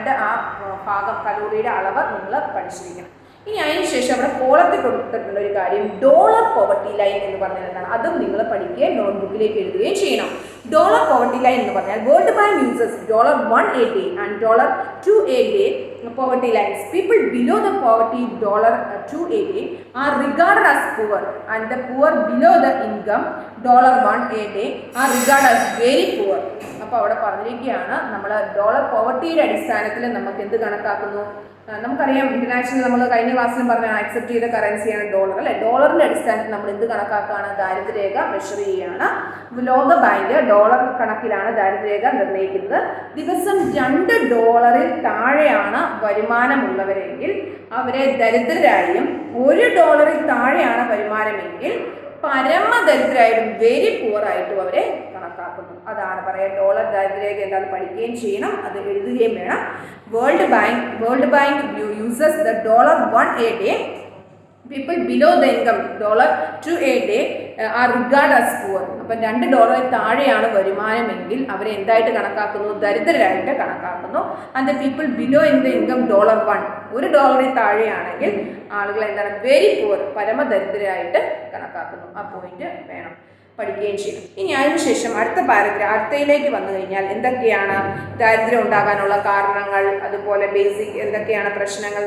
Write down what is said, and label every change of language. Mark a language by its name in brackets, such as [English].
[Malayalam] ആ ഭാഗം കലോറിയുടെ അളവ് നിങ്ങൾ പഠിച്ചിരിക്കണം. ഇനി അതിനുശേഷം അവിടെ കോളത്തിൽ കൊടുത്തിട്ടുള്ള ഒരു കാര്യം ഡോളർ പോവർട്ടി ലൈൻ എന്ന് പറഞ്ഞാൽ എന്താണ്, അതും നിങ്ങൾ പഠിക്കുകയും നോട്ട്ബുക്കിലേക്ക് എഴുതുകയും ചെയ്യണം. ഡോളർ പോവർട്ടി ലൈൻ എന്ന് പറഞ്ഞാൽ [English] World bank uses $1 and $2 poverty lines. People below the poverty $2 are regarded as poor, and the poor below the income $1 are regarded as very poor. [Malayalam] അപ്പോൾ അവിടെ പറഞ്ഞിരിക്കുകയാണ് നമ്മൾ ഡോളർ പോവർട്ടിയുടെ അടിസ്ഥാനത്തിൽ നമുക്ക് എന്ത് കണക്കാക്കുന്നു. നമുക്കറിയാം ഇന്റർനാഷണൽ നമ്മൾ കഴിഞ്ഞ ക്ലാസ്സിലും പറഞ്ഞ ആക്സെപ്റ്റ് ചെയ്ത കറൻസിയാണ് ഡോളർ അല്ലെ. ഡോളറിന്റെ അടിസ്ഥാനത്തിൽ നമ്മൾ എന്ത് കണക്കാക്കുകയാണ്, ദാരിദ്ര്യരേഖ മെഷർ ചെയ്യുകയാണ്. ലോക ബാങ്ക് ഡോളർ കണക്കിലാണ് ദാരിദ്ര്യരേഖ നിർണ്ണയിക്കുന്നത്. ദിവസം $2 താഴെയാണ് വരുമാനമുള്ളവരെങ്കിൽ അവരെ ദരിദ്രരായും, $1 താഴെയാണ് വരുമാനമെങ്കിൽ പരമദരിദ്രരായിട്ടും വെരി പുവർ ആയിട്ടും അവരെ കണക്കാക്കുന്നു. അതാണ് പറയാം ഡോളർ ദാരിദ്ര്യരേഖ എന്താണെന്ന് പഠിക്കുകയും ചെയ്യണം, അത് എഴുതുകയും വേണം. [English] World bank uses the $1 a day. People below the income $2 a day are regarded as poor. [Malayalam] അപ്പം $2 താഴെയാണ് വരുമാനമെങ്കിൽ അവരെ എന്തായിട്ട് കണക്കാക്കുന്നു, ദരിദ്രരായിട്ട് കണക്കാക്കുന്നു. [English] and the people below in the income $1 [Malayalam] താഴെയാണെങ്കിൽ ആളുകൾ എന്താണ്, വെരി പുവർ, പരമദരിദ്രരായിട്ട് കണക്കാക്കുന്നു. ആ പോയിന്റ് വേണം, പഠിക്കുകയും ചെയ്യും. ഇനി അതിനുശേഷം അടുത്ത അടുത്തയിലേക്ക് വന്നു കഴിഞ്ഞാൽ എന്തൊക്കെയാണ് ദാരിദ്ര്യം ഉണ്ടാകാനുള്ള കാരണങ്ങൾ, അതുപോലെ ബേസിക് എന്തൊക്കെയാണ് പ്രശ്നങ്ങൾ.